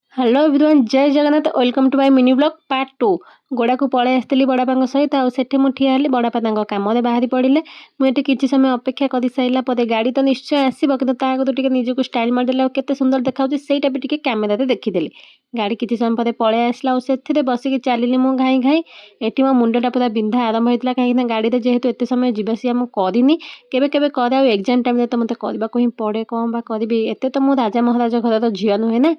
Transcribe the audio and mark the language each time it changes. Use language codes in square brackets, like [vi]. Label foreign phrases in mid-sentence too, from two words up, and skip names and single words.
[en] hello everyone [or] ଜୟ ଜଗନ୍ନାଥ [en] welcome to my mini blog part [or] 2 गोड़ाକୁ ପଳେଇ ଆସିଥିଲି ବଡ଼ବାପାଙ୍କ ସହିତ ଆଉ ସେଠି ମୁଁ ଠିଆ ହେଲି ବଡ଼ବାପା ତାଙ୍କ କାମରେ ବାହାରି ପଡ଼ିଲେ। ମୁଁ ଏଠି କିଛି ସମୟ ଅପେକ୍ଷା କରିସାରିଲା ପରେ ଗାଡ଼ି ତ ନିଶ୍ଚୟ ଆସିବ କିନ୍ତୁ ତା ଆଗରୁ ଟିକେ ନିଜକୁ ଷ୍ଟାଇଲ୍ ମାରିଦେଲେ ଆଉ କେତେ ସୁନ୍ଦର ଦେଖାଯାଉଛି ସେଇଟା ବି ଟିକେ କ୍ୟାମେରାରେ ଦେଖିଦେଲି। ଗାଡ଼ି କିଛି ସମୟ ପରେ ପଳେଇ ଆସିଲା ଆଉ ସେଥିରେ ବସିକି ଚାଲିଲି ମୁଁ ଘାଇଁ ଘାଇଁ। ଏଠି ମୋ ମୁଣ୍ଡଟା ପୁରା ବିନ୍ଧା ଆରମ୍ଭ ହେଇଥିଲା କାହିଁକିନା ଗାଡ଼ିରେ ଯେହେତୁ ଏତେ ସମୟ ଯିବା ଆସିବା ମୁଁ କରିନି କେବେ କେବେ କରେ ଆଉ ଏକ୍ଜାମ୍ ଟାଇମ୍ରେ ତ ମୋତେ କରିବାକୁ ହିଁ ପଡ଼େ କ'ଣ ବା କରିବି ଏତେ ତ ମୁଁ ରାଜା ମହାରାଜ ଘରର ଝିଅ ନୁହେଁ ନା।